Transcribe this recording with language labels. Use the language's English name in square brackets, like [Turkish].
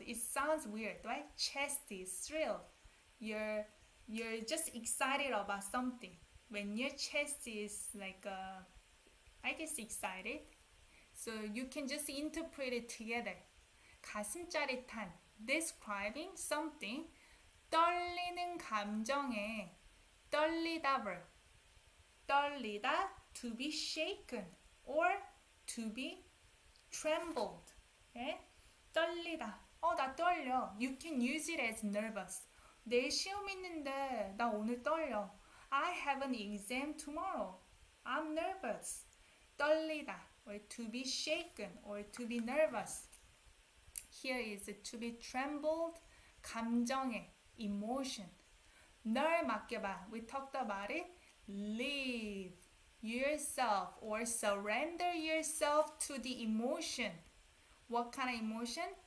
[English] It sounds weird, right? Chest is thrilled. You're just excited about something. When your chest is like I guess excited. So you can just interpret it together. [Korean] 가슴 짜릿한, [English] describing something. [Korean] 떨리는 감정에 떨리다 verb. [English] 떨리다, to be shaken or to be trembled. [Korean] Okay? 떨리다. 나 떨려. [English] You can use it as nervous. [Korean] 내일 시험 있는데 나 오늘 떨려. [English] I have an exam tomorrow. I'm nervous. 떨리다, or to be shaken, or to be nervous. Here is to be trembled. 감정에, emotion. [Korean] 널 맡겨봐. [English] We talked about it. Leave yourself or surrender yourself to the emotion. What kind of emotion?